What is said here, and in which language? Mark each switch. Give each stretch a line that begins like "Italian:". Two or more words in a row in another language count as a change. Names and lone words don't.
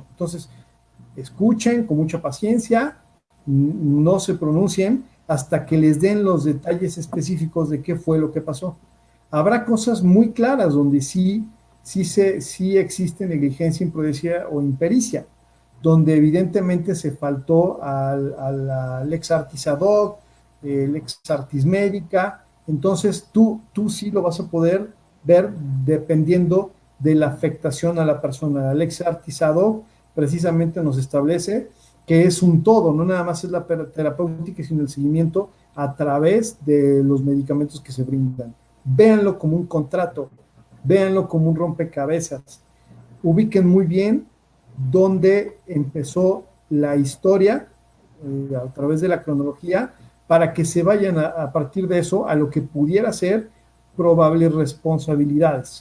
Spanish: Entonces, escuchen con mucha paciencia, no se pronuncien hasta que les den los detalles específicos de qué fue lo que pasó. Habrá cosas muy claras donde sí existe negligencia, imprudencia o impericia, donde evidentemente se faltó al
Latin: ex artis ad hoc,
Spanish: el
Latin: ex artis
Spanish: médica. Entonces tú sí lo vas a poder ver dependiendo de la afectación a la persona. El
Latin: ex artis ad hoc
Spanish: precisamente nos establece que es un todo, no nada más es la terapéutica, sino el seguimiento a través de los medicamentos que se brindan. Véanlo como un contrato, véanlo como un rompecabezas. Ubiquen muy bien dónde empezó la historia a través de la cronología, para que se vayan a partir de eso a lo que pudiera ser probables responsabilidades.